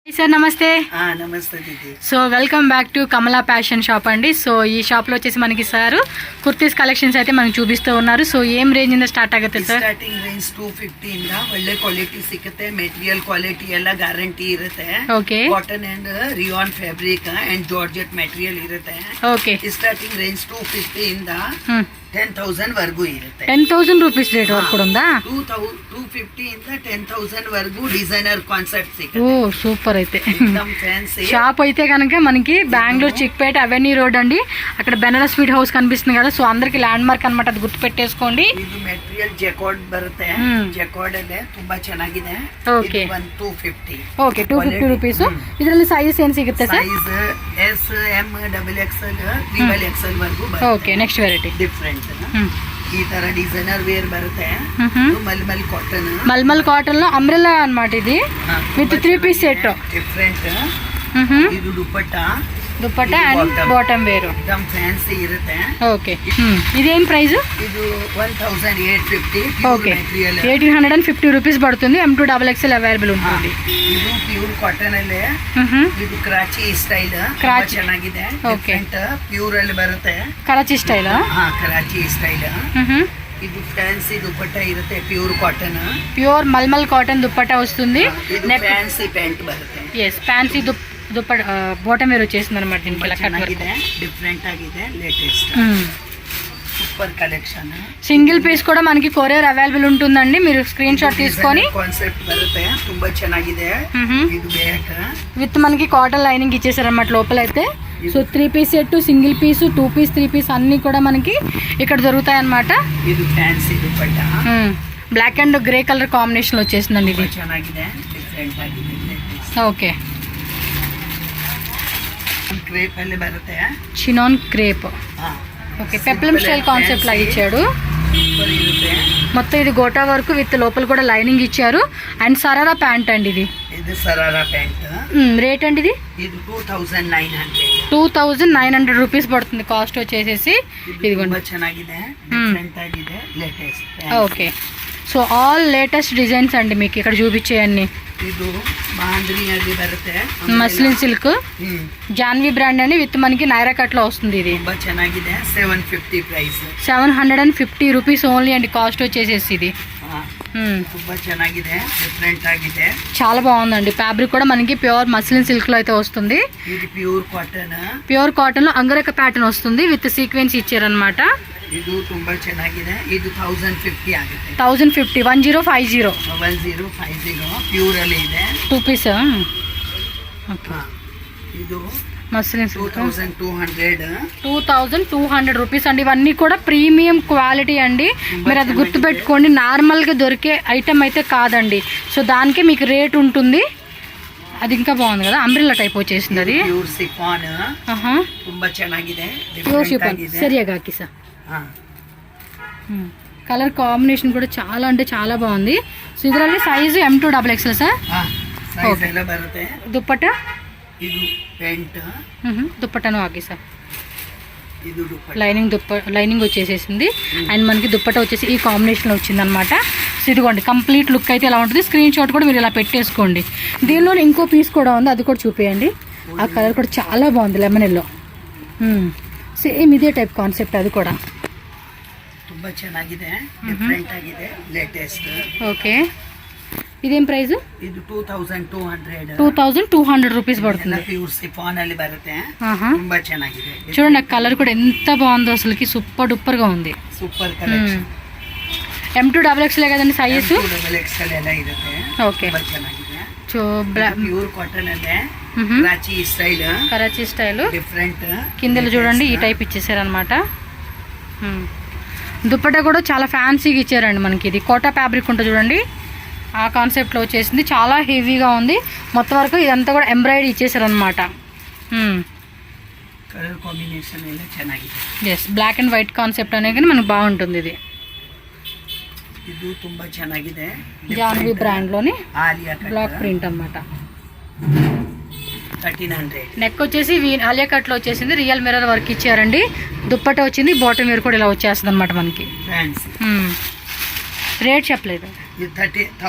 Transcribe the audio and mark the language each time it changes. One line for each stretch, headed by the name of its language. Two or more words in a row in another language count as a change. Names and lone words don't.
Telugu: సార్ నమస్తే. నమస్తే దీది.
English: So welcome back to
Telugu: కమలా ఫ్యాషన్ షాప్ అండి. సో ఈ షాప్లో వచ్చేసి మనకి సార్ కుర్తీస్ ಕಲೆಕ್ಷನ್ಸ್ అయితే మనకు చూపిస్తూ ఉన్నారు.
Kannada: ಸೊ ಏಮ್ ರೇಂಜ್ ಇಂದ ಸ್ಟಾರ್ಟ್ ಆಗುತ್ತೆ ಸರ್?
English: starting range
Kannada: 250 ಇಂದ ಒಳ್ಳೆ ಕ್ವಾಲಿಟಿ ಸಿಗುತ್ತೆ.
English: material quality
Kannada: ಎಲ್ಲ ಗ್ಯಾರಂಟಿ ಇರುತ್ತೆ. ಓಕೆ.
English: cotton and rayon fabric and georgette material
Kannada: ಇರುತ್ತೆ. ಓಕೆ.
English: starting range
Kannada: 250 ಇಂದ 10,000 ವರೆಗೂ ಇರುತ್ತೆ. 10,000
English: rupees rate
Kannada: ವರೆಗೂ ಕೂಡ ఉందా?
Telugu: 250 ಇಂದ 10,000 వరకు
English: designer concept
Telugu: సిಗುತ್ತೆ. ఓ సూపర్. అయితే ఫ్యాన్సీ షాప్ అయితే కనుక మనకి బెంగళూరు చిక్పేట అవెన్యూ రోడ్ అండి. అక్కడ బెనారస్ స్వీట్ హౌస్ కనిపిస్తుంది కదా. సో అందరికి
English: land mark
Telugu: అనమాట, అది గుర్తు పెట్టేసుకోండి.
Kannada: ಇದು ಮೆಟೀರಿಯಲ್ ಜೆಕಾರ್ಡ್ ಬರುತ್ತೆ. ಜೆಕಾರ್ಡ್ ಅಲ್ಲೇ ತುಂಬಾ ಚೆನ್ನಾಗಿದೆ. ಓಕೆ. 250. ಓಕೆ, 250 ರೂಪೀಸ್. ಇದರಲ್ಲಿ ಸೈಜ್ ಏನು ಸಿಗುತ್ತೆ ಸರ್?
English: size S, M, double XL, triple XL
Kannada: ವರೆಗೂ ಬರುತ್ತೆ. ಓಕೆ.
English: next variety
Kannada: ಡಿಫರೆಂಟ್ ಈ ತರ
English: designer wear
Kannada: ಬರುತ್ತೆ.
English: malmal cotton. malmal cotton
Telugu: లో అంబ్రెల్లా అన్నమాట ఇది,
English: with 3 piece set.
Kannada: ಡಿಫರೆಂಟ್. ಇದು ದುಪ್ಪಟ್ಟಾ
English: and bottom
Telugu: వేరు.
Kannada: एकदम ಫ್ಯಾನ್ಸಿ ಇರುತ್ತೆ.
Telugu: ఓకే. ఇదేం ప్రైస్?
Kannada: ಇದು 1,850.
Telugu: ఓకే, 1,850 రూపీస్ పడుతుంది. M2XXL అవైలబుల్ ఉంటుంది.
Kannada: ಇದು
English: pure cotton
Kannada: ಅಲ್ಲೇ. ಇದು ಕರಾಚಿ ಸ್ಟೈಲ್, ಚೆನ್ನಾಗಿದೆ. ಡಿಫರೆಂಟ್ ಪ್ಯೂರ್ ಅಲ್ಲಿ ಬರುತ್ತೆ. ಕರಾಚಿ ಸ್ಟೈಲ್. ಕರಾಚಿ ಸ್ಟೈಲ್. ಇದು ಫ್ಯಾನ್ಸಿ ದುಪ್ಪಟ್ಟ ಇರುತ್ತೆ.
English: pure cotton, pure malmal cotton
Telugu: దుప్పట్టా వస్తుంది.
English: fancy pant
Kannada: ಬರುತ್ತೆ.
Telugu: ఎస్, ఫ్యాన్సీ దుప్పట్ట
English: bottom wear
Telugu: వచ్చేసింది అనమాట. దీనికి ఇలా
English: cut work
Telugu: డిఫరెంట్ ఆಗಿದೆ.
English: latest super collection. single piece
Telugu: కూడా మనకి కొరియర్ అవైలబుల్ ఉంటుందండి. మీరు
English: screen shot
Telugu: తీసుకొని.
Kannada: కాన్సెప్ట్ బರುತ್ತೆ, ತುಂಬಾ ಚೆನ್ನಾಗಿದೆ. ಇದು ಬ್ಯಾಕ್
Telugu: విత్ మనకి
English: cotton lining
Telugu: ఇచ్చేసారన్నమాట లోపల అయితే.
English: so 3 piece set, single piece, 2 piece, 3 piece
Telugu: అన్ని కూడా మనకి ఇక్కడ దొరుకుతాయి అన్నమాట. ఇది ఫ్యాన్సీ దుపట్టా.
English: black and grey colour combination
Telugu: లో వచ్చేసిందండి ఇది.
Kannada: ಚೆನ್ನಾಗಿದೆ, ಡಿಫರೆಂಟ್ ಆಗಿದೆ.
Telugu: ఓకే.
Kannada: క్రేప్ ಅಲ್ಲಿ బರುತ್ತೆ.
Telugu: చినాన్ క్రేప్. ఓకే,
English: peplum style concept
Telugu: లాగా ఇచ్చాడు. మొత్తం ఇది
English: gota work with
Telugu: లోపల కూడా లైనింగ్ ఇచ్చారు. అండ్ సరారా ప్యాంట్ అండి ఇది. ఇది సరారా ప్యాంట్. రేట్ అండి ఇది? ఇది 2,900. 2,900 రూపీస్ పడుతుంది కాస్ట్ వచ్చేసేసి. ఇదిగోండి,
Kannada: ಚೆನ್ನಾಗಿದೆ, ಡಿಫರೆಂಟ್ ಆಗಿದೆ,
Telugu: లేటెస్ట్. ఓకే.
English: so all latest designs
Telugu: అండి మీకు ఇక్కడ చూపించేయన్ని.
Kannada: ಇದು ಬಾಂದ್ರಿಯಲ್ಲಿ ಬರುತ್ತೆ.
English: muslin silk
Telugu: జాన్వీ బ్రాండ్ అండి. విత్ మనకి నైరా కట్ లో వస్తుంది. ఇది
Kannada: ತುಂಬಾ ಚೆನ್ನಾಗಿದೆ. 750 ಪ್ರೈಸ್.
Telugu: 750
English: rupees only
Telugu: అండి కాస్ట్ వచ్చేసేసి. ఇది
Kannada: ತುಂಬಾ ಚೆನ್ನಾಗಿದೆ, ಡಿಫರೆಂಟ್ ಆಗಿದೆ.
Telugu: చాలా బాగుందండి. ఫ్యాబ్రిక్ కూడా మనకి
English: pure muslin silk
Telugu: లో అయితే వస్తుంది. ఇది
English: pure cotton. pure cotton
Telugu: లో అంగరక ప్యాటర్న్ వస్తుంది
English: with sequence
Telugu: ఇచ్చారనమాట.
Kannada: ಇದು ತುಂಬಾ ಚೆನ್ನಾಗಿದೆ. ಇದು 1,050 ಆಗುತ್ತೆ. 1,050. 1050. 1050 ಪ್ಯೂರ್ ಅಲ್ಲಿ ಇದೆ. 2 ಪೀಸ್. ಇದು
Telugu: మస్లిన్ 2,200. 2,200 రూపీస్ అండి. ఇవన్నీ కూడా
English: premium quality
Telugu: అండి. మీరు అది గుర్తుపెట్టుకోండి. నార్మల్గా దొరికే ఐటమ్ అయితే కాదండి. సో దానికే మీకు రేట్ ఉంటుంది. అది ఇంకా బాగుంది కదా,
English: umbrella type
Telugu: వచ్చేసింది అది.
English: pure chiffon.
Kannada: ತುಂಬಾ ಚೆನ್ನಾಗಿದೆ.
English: pure chiffon
Telugu: సరిగా కిసా.
English: colour combination
Telugu: కూడా చాలా అంటే చాలా బాగుంది. సో ಇದರಲ್ಲಿ సైజు M2XXL సార్.
Kannada: ಸೈಜ್ ಎಲ್ಲ ಬರುತ್ತೆ.
Telugu: దుప్పట్టా.
Kannada: ಇದು ಪ್ಯಾಂಟ್.
Telugu: దుప్పట్టాను ఆగి సార్.
Kannada: ಇದು ದುಪ್ಪಟ್ಟ.
Telugu: లైనింగ్ వచ్చేసేసింది. అండ్ మనకి దుప్పట్టా వచ్చేసి ఈ కాంబినేషన్లో వచ్చింది అనమాట. సో ఇదిగోండి,
English: complete look
Telugu: అయితే ఇలా ఉంటుంది.
English: screen shot
Telugu: కూడా మీరు ఇలా పెట్టేసుకోండి. దీనిలో ఇంకో పీస్ కూడా ఉంది, అది కూడా చూపేయండి. ఆ కలర్ కూడా చాలా బాగుంది,
English: lemon yellow.
Telugu: సేమ్ ఇదే
English: type concept
Telugu: అది కూడా.
Kannada: ತುಂಬಾ ಚೆನ್ನಾಗಿದೆ, ಡಿಫರೆಂಟ್ ಆಗಿದೆ,
Telugu: లేటెస్ట్. ఓకే. ఇదేం ప్రైస్?
Kannada: ಇದು 2,200.
Telugu: 2,200 రూపీస్ పడుతుంది.
English: pure chiffon
Kannada: ಅಲ್ಲಿ ಬರುತ್ತೆ. ತುಂಬಾ ಚೆನ್ನಾಗಿದೆ.
Telugu: చూడండి, ఆ కలర్ కూడా ఎంత బాగుందో అసలుకి.
English: super duper
Telugu: గా ఉంది.
English: super collection.
Telugu: M2XXL కదండి సైజు?
Kannada: M2XXL ಎಲ್ಲ ಇರುತ್ತೆ.
Telugu: ఓకే.
Kannada: ತುಂಬಾ ಚೆನ್ನಾಗಿದೆ.
Telugu: సో
English: pure cotton
Telugu: అಲ್ಲೇ కరాచీ స్టైల్. కరాచీ స్టైల్ డిఫరెంట్. కిందలు చూడండి ఈ టైప్ ఇచ్చేసారనమాట. దుప్పట్టా కూడా చాలా ఫ్యాన్సీగా ఇచ్చారండి మనకి. ఇది కోటా ఫ్యాబ్రిక్ ఉంటుంది చూడండి, ఆ కాన్సెప్ట్లో వచ్చేసింది. చాలా హెవీగా ఉంది. మొత్తం వరకు ఇదంతా కూడా ఎంబ్రాయిడరీ ఇచ్చేసారనమాట.
English: colour combination
Kannada: ಎಲ್ಲ ಚೆನ್ನಾಗಿದೆ.
Telugu: ఎస్,
English: black and white concept
Telugu: అనేది మనకు బాగుంటుంది. ఇది
Kannada: ಇದು ತುಂಬಾ ಚೆನ್ನಾಗಿದೆ.
Telugu: జాన్వీ బ్రాండ్లోని ఆలియా కట్
English: block print
Telugu: అన్నమాట. 1,300. నెక్ వచ్చేసి ఆలియా కట్లో వచ్చేసింది.
English: real mirror work
Telugu: ఇచ్చారండి. దుప్పట్టా వచ్చింది. బాటమ్ వేర్ కూడా ఇలా వచ్చేస్తుంది అనమాట మనకి. రేట్ చెప్పలేదు.